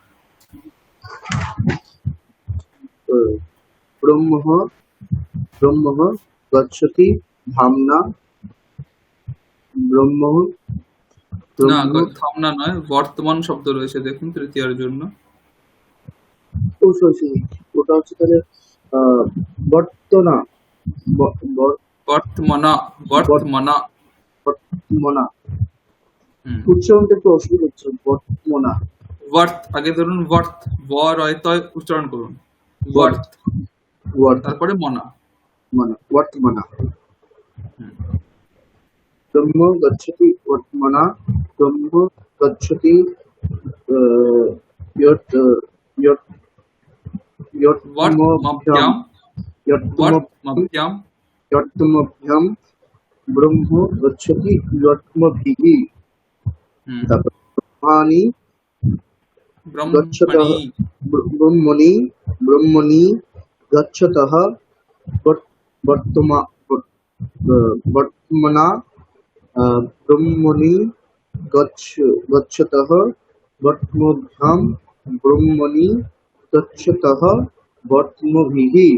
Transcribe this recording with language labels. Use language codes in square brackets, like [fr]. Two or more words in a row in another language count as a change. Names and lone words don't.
[sa] তো ব্রহ্ম ব্রহ্ম গচ্ছতি ধামনা, ব্রহ্ম [bn] না, [sa] ব্রহ্ম [bn] ধামনা নয়, বর্তমান শব্দ রয়েছে দেখুন তৃতীয়ার জন্য। ও [en] sorry, sorry, [bn] ওটা হচ্ছে তাহলে আহ, [sa] বর্তনা, ব- ব- বর্তমানা, বর্ত- বর্তমানা। বর্তমনা। হুম, [bn] উচ্চারণটা একটু অসুবিধা হচ্ছে, বর্তমনা। বর্ত আগে ধরুন, বর্ত ব রয় তয় উচ্চারণ করুন। [sa] বর্ত বর্ত, বর্ত [bn] তারপরে মনা। [sa] মনা, বর্তমনা। হুম, ব্রহ্ম গচ্ছতি বর্তমনা, ব্রহ্ম গচ্ছতি আহ, ইয়ৎ ইয়ৎ ইয়ৎতমভ্যাম বর্তমাভ্যাম, ইয়ৎতমভ্যাম বর্তমাভ্যাম। ইয়ৎতমভ্যাম ব্রহ্ম গচ্ছতি ইয়ৎতমভিঃ। হুম, তারপর ব্রহ্মাণি গচ্ছতঃ, ব্রহ্মণি। ব্রহ্মণি ব্রহ্মণি গচ্ছতঃ বর্তমা বর্তমনা, ব্রহ্মণি গচ্ছতঃ বর্তমভ্যাম ব্রহ্মণি গচ্ছতঃ বর্তমভিঃ।